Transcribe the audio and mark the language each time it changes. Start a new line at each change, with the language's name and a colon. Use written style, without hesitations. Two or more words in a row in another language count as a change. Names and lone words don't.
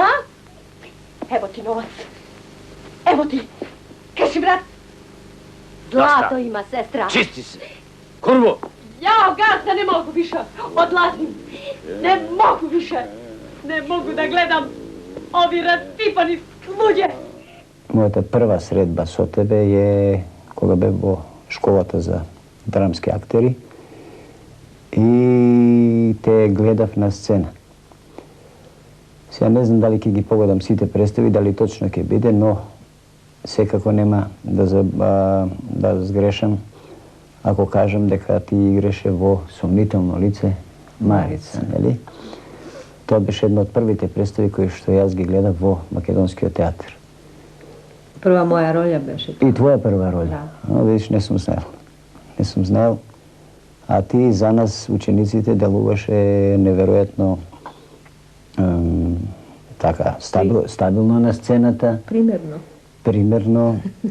Serbian: Evo ti novac. Evo ti. Kaži, brat. Zlato ima, sestra. Čisti se. Kurvo! Ja, gazda, ne mogu više. Odlazim. Ne mogu više. Ne mogu da gledam ovi rasipani sluđe.
Macedonian: Мојата прва средба со тебе е кога бев во школата за драмски актери и те гледав на сцена. Сега не знам дали ќе ги погодам сите представи, дали точно ќе биде, но секако нема да сгрешам ако кажам дека ти играше во Сомнително лице Марица, нели? Тоа беше една од првите представи кои што јас ги гледав во Македонскиот театар. Прва моја роља беше. И твоја прва роља? Да. Видиш, не сум знаел. Не сум знаел. А ти за нас, учениците, делуваше неверојатно така, стабилно на сцената. Примерно.